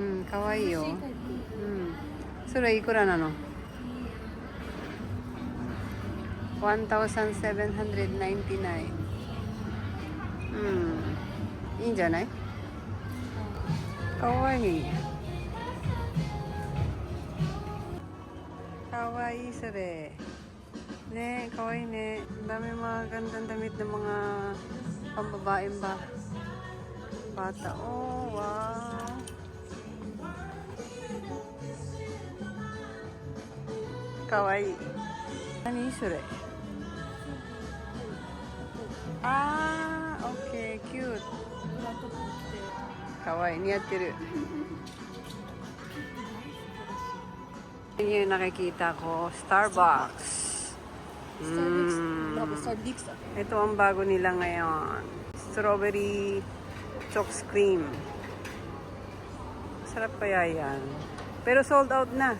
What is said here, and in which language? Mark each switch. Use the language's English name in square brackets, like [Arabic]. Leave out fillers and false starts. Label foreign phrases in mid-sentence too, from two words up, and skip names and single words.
[Japanese] うん、可愛いよ。うん。それいくらなの？1,799。うん。いいんじゃない？可愛い。かわいいそれね、かわいいね。 [Filipino] Dami mga gandang damit ng mga pambabaeng bata. [English] Oh, wow. Kawaii. [Japanese] Naniそれ? [English] Ah, okay, cute. [Japanese] かわいい、似合ってる。 [Filipino] Yun yung nakikita ko, Starbucks. Starbucks. Ito ang bago nila ngayon. Strawberry Chocks Cream. Sarap kaya yan. Pero sold out na.